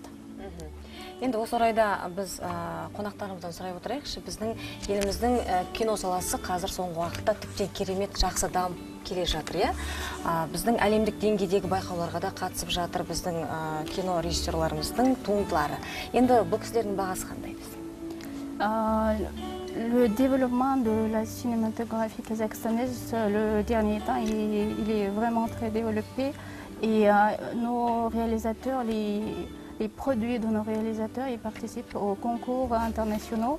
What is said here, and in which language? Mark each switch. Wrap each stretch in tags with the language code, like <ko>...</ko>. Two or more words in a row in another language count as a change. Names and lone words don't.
<kk>Енді осы орайда біз қонақтарымыздан сұрай отырайықшы, біздің еліміздің кино саласы қазір соңғы уақытта тіптен керемет жақсы дамып келе жатыр. Біздің әлемдік деңгейдегі байқауларға да қатысып жатыр біздің кино режиссерларымыздың туындылары. Енді бұл кісілердің бағасы қандай біз?</kk> <fr>Le développement de la cinématographie kazakhstanaise, le dernier temps, il est vraiment très développé, et nos réalisateurs, les produits de nos réalisateurs, ils participent aux concours internationaux.</fr>